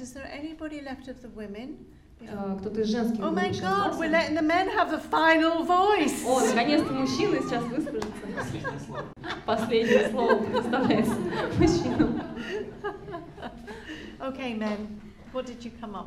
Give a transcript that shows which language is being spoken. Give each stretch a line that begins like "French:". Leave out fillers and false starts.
English: Is there anybody left of the women?
Russian: Кто-то из женских
English: Oh my God, we're letting the men have the final voice.
Russian: О, наконец-то мужчины сейчас выскажутся. Последнее слово. Последнее слово предоставляется мужчинам.
English: Okay, men, what did you come up